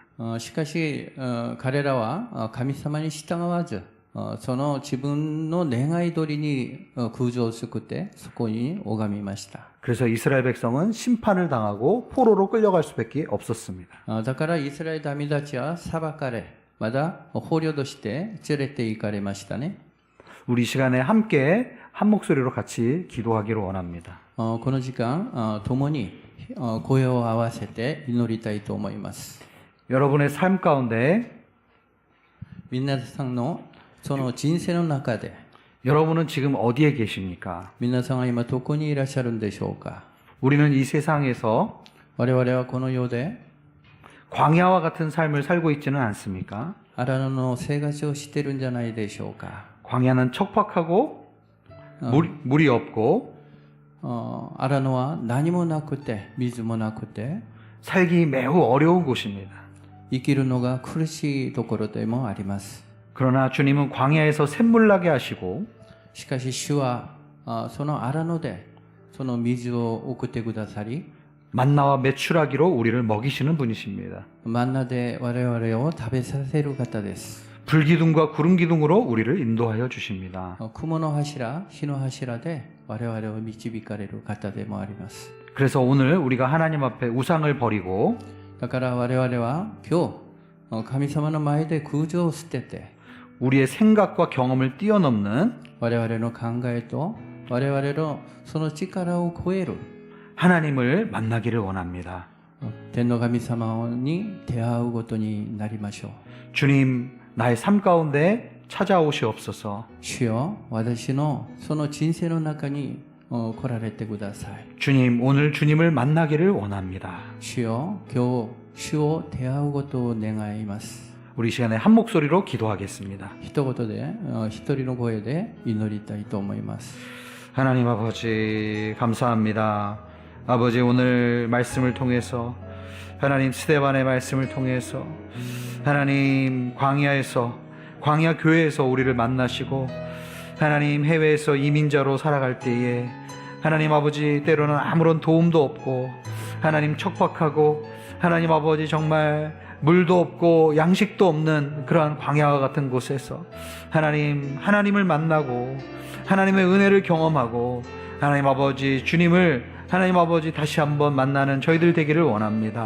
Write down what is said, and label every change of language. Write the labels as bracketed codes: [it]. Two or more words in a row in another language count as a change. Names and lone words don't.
[ja] しかし彼らは神様に従わずその自分の願い通りに空上を作ってそこに拝みました。 [ko] 그래서 이스라엘 백성은 심판을 당하고 포로로 끌려갈 수밖에 없었습니다. [ja] だからイスラエル民たちは裁かれまた捕虜として連れて行かれましたね。 [ko] 우리 시간에 함께 한 목소리로 같이 기도하기를 원합니다. [ja] この時間共に声を合わせて祈りたいと思います。 [ko] 여러분의 삶 가운데 [ja] 皆さんのその人生の中で [ko] 여러분은 지금 어디에 계십니까? [ja] 皆さんは今どこにいらっしゃるんでしょうか。 [ko] 우리는 이 세상에서 [ja] 我々はこの世で [ko] 광야와 같은 삶을 살고 있지는 않습니까? [ja] 荒野の生活をしてるんじゃないでしょうか。 [ko] 광야는 척박하고 물이 없고 [ja] 荒野は何もなくて水もなくて [ko] 살기 매우 어려운 곳입니다. [ja] 生きるのが苦しいところでもあります。 [ko] 그러나 주님은 광야에서 샘물나게 하시고 [ja] しかし主はその荒野でその水を送ってくださり [ko] 만나와 메추라기로 우리를 먹이시는 분이십니다. [ja] マンナで我々を食べさせる方です。 [ko] 불기둥과 구름기둥으로 우리를 인도하여 주십니다. [ja] 雲の柱、火の柱で我々を導かれる方でもあります。 [ko] 그래서 오늘 우리가 하나님 앞에 우상을 버리고 [ja] だから我々は今日神様の前で空上を捨てて [ko] 우리의 생각과 경험을 뛰어넘는 [ja] 我々の考えと我々のその力を超える [ko] 하나님을 만나기를 원합니다. [ja] 天の神様に出会うことになりましょう。 [ko] 주님, 나의 삶 가운데 찾아오시옵소서. [ja] 主よ、私のその人生の中に来られてください。 [ko] 주님, 오늘 주님을 만나기를 원합니다. [ja] 主よ、今日主を出会うことを願います。 [ko] 우리 시간에 한 목소리로 기도하겠습니다. [ja] 一言で、一人の声で祈りたいと思います。 [ko] 하나님 아버지 감사합니다. 아버지 오늘 말씀을 통해서 하나님 스데반의 말씀을 통해서 하나님 광야에서 광야 교회에서 우리를 만나시고 하나님 해외에서 이민자로 살아갈 때에 하나님 아버지 때로는 아무런 도움도 없고 하나님 척박하고 하나님 아버지 정말 물도 없고 양식도 없는 그러한 광야와 같은 곳에서 하나님을 만나고 하나님의 은혜를 경험하고 하나님 아버지 주님을 하나님 아버지 다시 한번 만나는 저희들 되기를 원합니다.